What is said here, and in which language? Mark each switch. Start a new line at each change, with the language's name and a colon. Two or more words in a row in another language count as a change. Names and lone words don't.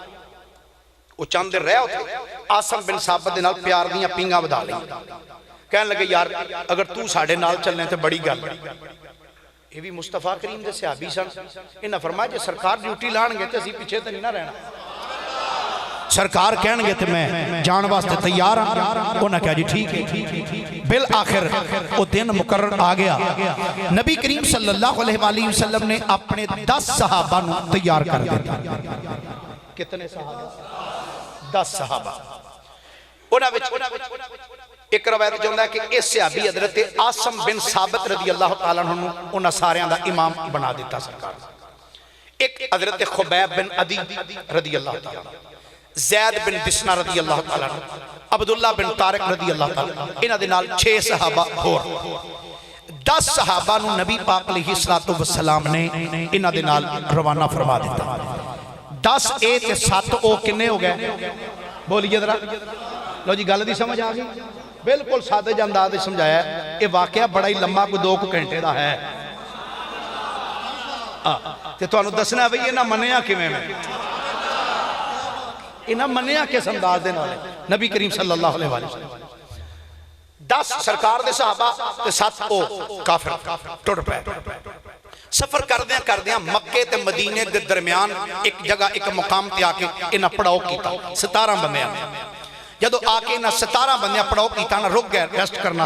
Punjabi: وہ چند دن رہا اوتھے، عاصم بن ثابت دے نال پیار دیاں پینگاں ودھا لئی. کہن لگے یار اگر تو ساڈے نال چلنے تو بڑی گل. یہ بھی مصطفیٰ کریم دے صحابی سن۔ انہاں فرمایا جے سرکار ڈیوٹی لاݨگے تے اسیں پچھے تے نہیں نا رہنا، سرکار کہݨگے تے میں جاݨ واسطے تیار ہاں. اونہاں کہا جی ٹھیک ہے. بالآخر وہ دن مقرر آ گیا. نبی کریم
Arabic: صلى الله عليه وسلم
Punjabi: نے اپنے 10 صحابہ نوں تیار کر دتا. کتنے صحابہ؟ 10 صحابہ. اونہاں وچ اک روایت چاہتا ہے کہ اس صحابی حضرت عاصم بن ثابت
Arabic: رضي الله تعالى عنه
Punjabi: اونہاں ساریاں دا امام بنا دتا سرکار. اک حضرت خبیب بن عدی
Arabic: رضي الله تعالى,
Punjabi: زید بن دثنہ
Arabic: رضي الله تعالى,
Punjabi: عبداللہ بن طارق
Arabic: رضي الله تعالى,
Punjabi: انہاں دے نال 6 صحابہ ہور. 10 صحابہ نوں نبی پاک
Arabic: عليه الصلاة والسلام
Punjabi: نے انہاں دے نال روانہ فرما دتا. 10 اے تے 7 او کنے ہو گئے?
Urdu: بولیے ذرا.
Punjabi: لو جی گل دی سمجھ آ گئی? بالکل سادے انداز سمجھایا۔ یہ واقعہ بڑا ہی لمبا,
Urdu: کوئی 2 گھنٹے کا ہے.
Punjabi: تے تہانوں دسنا بئی انہاں منیا کویں میں، انہاں منیا کس انداز دے نال نبی کریم
Arabic: صلى الله عليه وسلم.
Punjabi: 10 سرکار دے صحابہ تے 7 او کافر ٹٹ پے. سفر کردیاں کردیاں مکے تے مدینے دے درمیان اک جگہ اک مقام تے آکے انہاں پڑاؤ کیتا 17 بندیاں. جدوں آکے انہاں 17 بندیاں پڑاؤ کیتا نا، رک گئے ریسٹ کرنا.